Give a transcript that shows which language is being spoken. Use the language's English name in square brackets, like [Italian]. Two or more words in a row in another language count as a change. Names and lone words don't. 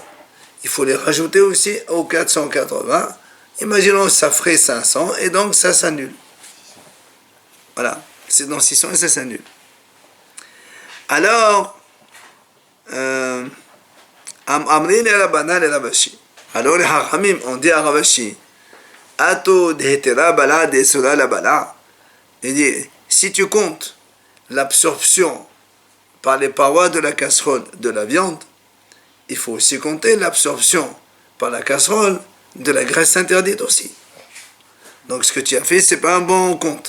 [French] Il faut les rajouter aussi aux 480. Imaginons que ça ferait 500 et donc ça s'annule. Voilà, c'est dans 600 et ça s'annule. [Aramaic] Alors, אמרי ליה רבנן לרב אשי. [French] Alors les Hachamim ont dit à Ravashi, [Aramaic] אטו דהיתרא בלע דאיסורא לא בלע. [French] Il dit, si tu comptes l'absorption par les parois de la casserole de la viande, il faut aussi compter l'absorption par la casserole de la graisse interdite aussi. Donc ce que tu as fait, c'est pas un bon compte.